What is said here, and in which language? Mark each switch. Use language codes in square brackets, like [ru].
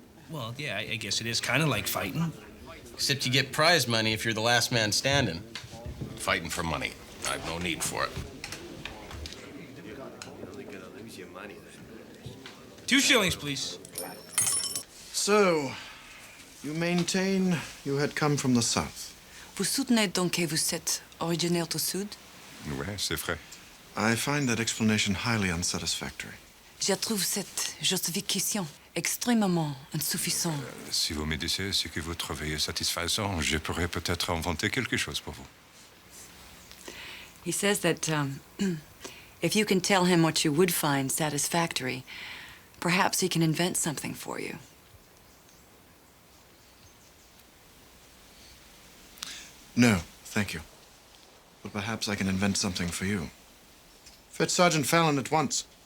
[en] Well, yeah, I guess it is kind of like fighting. Except you get prize money if you're the last man standing. Fighting for money. I've no need for it. 2 shillings, please. So, you maintain you had come from the south? [fr] Vous soutenez donc que vous êtes originaire du Sud? Ouais, c'est vrai. [en] I find that explanation highly unsatisfactory. [fr] Je trouve cette justification extrêmement insuffisante. Si vous me disiez ce que vous trouvez satisfaisant, je pourrais peut-être inventer quelque chose pour vous. [en] He says that if you can tell him what you would find satisfactory, perhaps he can invent something for you. No, thank you. But perhaps I can invent something for you. Fetch Sergeant Fallon at once.